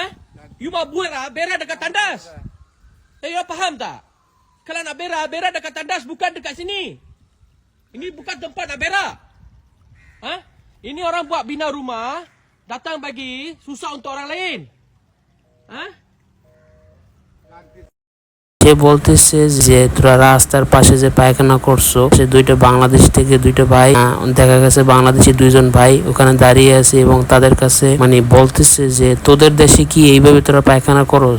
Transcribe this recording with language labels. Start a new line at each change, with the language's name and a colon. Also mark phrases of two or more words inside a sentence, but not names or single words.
Malay: You mau buat berak dekat tandas. You faham tak? Kalau nak berak, berak dekat tandas bukan dekat sini. Ini bukan tempat nak berak. Ha? Ini orang buat bina rumah, datang bagi susah untuk orang lain. Ha?
Bangla: সে বলতেছে যে তোরা রাস্তার পাশে যে পায়খানা করছো, সে দুইটা বাংলাদেশ থেকে দুইটা ভাই দেখা গেছে, বাংলাদেশি দুইজন ভাই ওখানে দাঁড়িয়ে আছে এবং তাদের কাছে মানে বলতেছে যে তোদের দেশে কি এইভাবে তোরা পায়খানা করস।